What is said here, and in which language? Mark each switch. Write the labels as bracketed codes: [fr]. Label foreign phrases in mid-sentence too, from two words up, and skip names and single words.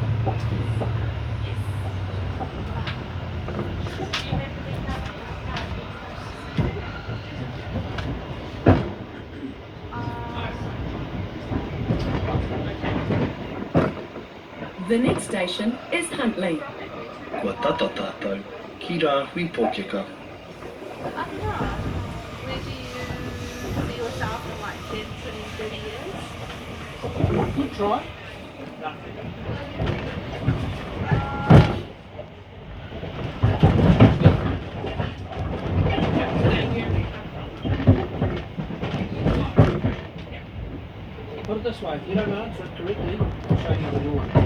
[en] The next station is Huntley. [mi] Kua tata tātou, ki rā hui pōkeka. [en] I don't know. Where do you see yourself in like 10, 20, 30 years? Good try. Put it this way, if you don't answer it correctly, I'll show you the door.